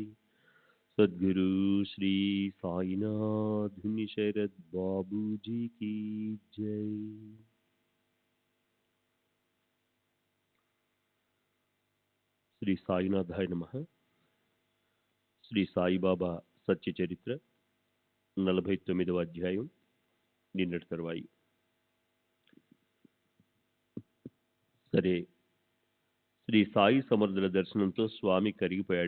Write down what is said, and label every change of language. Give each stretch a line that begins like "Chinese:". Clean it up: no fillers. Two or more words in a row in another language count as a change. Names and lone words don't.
Hindi: सद्गुरु श्री साईनाथ धुनि शरद बाबू जी की जय।
Telugu: శ్రీ సాయినాథాయ నమః. శ్రీ సాయిబాబా సత్య చరిత్ర 49వ అధ్యాయం నిన్నటి తరువాయి. సరే, శ్రీ సాయి సమర్థుల దర్శనంతో స్వామి కరిగిపోయాడు.